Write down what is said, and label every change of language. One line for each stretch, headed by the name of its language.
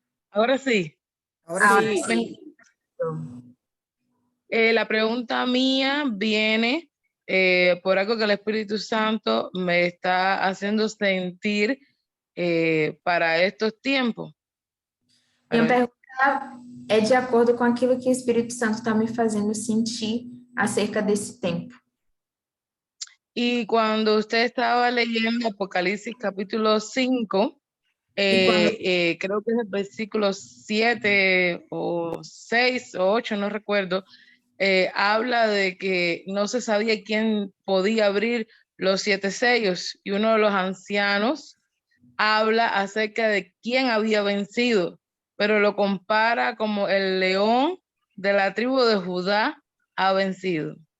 Spanish: Ahora sí. Ahora Ahora sí. sí. La pregunta mía viene por algo que el Espíritu Santo me está haciendo sentir para estos tiempos.
Portuguese: Minha pergunta é de acordo com aquilo que o Espírito Santo está me fazendo sentir acerca desse tempo.
Spanish: Y cuando usted estaba leyendo Apocalipsis capítulo 5, creo que es el versículo 7 o 6 o 8, no recuerdo, habla de que no se sabía quién podía abrir los 7 sellos, y uno de los ancianos habla acerca de quién había vencido, pero lo compara como el león de la tribu de Judá ha vencido.